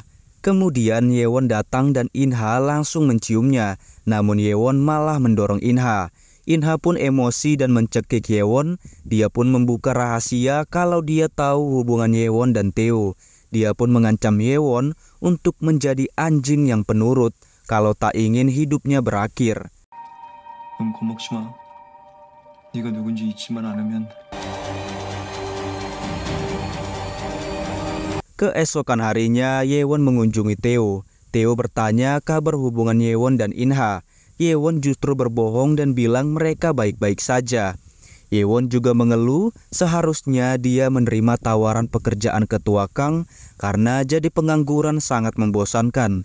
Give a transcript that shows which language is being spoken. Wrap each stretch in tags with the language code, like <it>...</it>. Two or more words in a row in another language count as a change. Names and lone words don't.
<id>Kemudian Yewon datang dan Inha langsung menciumnya, namun Yewon malah mendorong Inha. Inha pun emosi dan mencekik Yewon, dia pun membuka rahasia kalau dia tahu hubungan Yewon dan Theo. Dia pun mengancam Yewon untuk menjadi anjing yang penurut kalau tak ingin hidupnya berakhir.</id> <ko>너무 겁먹지 마. 네가 누군지 잊지만 않으면.</ko> <id>Keesokan harinya, Yewon mengunjungi Tae-woo. Tae-woo bertanya kabar hubungan Yewon dan In-ha. Yewon justru berbohong dan bilang mereka baik-baik saja. Yewon juga mengeluh seharusnya dia menerima tawaran pekerjaan ketua Kang karena jadi pengangguran sangat membosankan.</id>